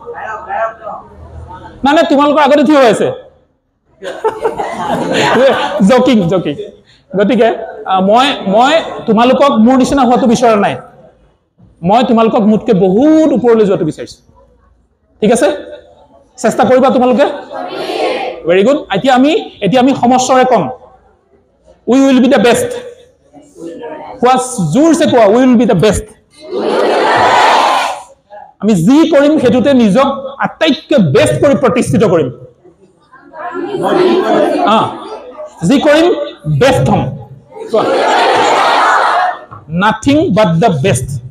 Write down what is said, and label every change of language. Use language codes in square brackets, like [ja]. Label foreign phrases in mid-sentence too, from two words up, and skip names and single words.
[as] নাই নাই, তোমালোকৰ আগতে থিয় হৈ আছে। [en] joking joking. [as] গতিকে মই তোমালোকক মোৰ নিচিনা হোৱাটো বিচৰা নাই, মই তোমালোকক মোতকৈ বহুত ওপৰলৈ যোৱাটো বিচাৰিছোঁ। ঠিক আছে, চেষ্টা কৰিবা তোমালোকে। [en] very good. [as] এতিয়া আমি সমস্বৰে কম, [en] We will be the best. [as] কোৱা, জোৰছে কোৱা, [en] We will be the best. [as] আমি যি কৰিম সেইটোতে নিজক আটাইতকৈ বেষ্ট কৰি প্ৰতিষ্ঠিত কৰিম। যি কৰিম বেষ্ট হ'ম। [en] nothing but the best.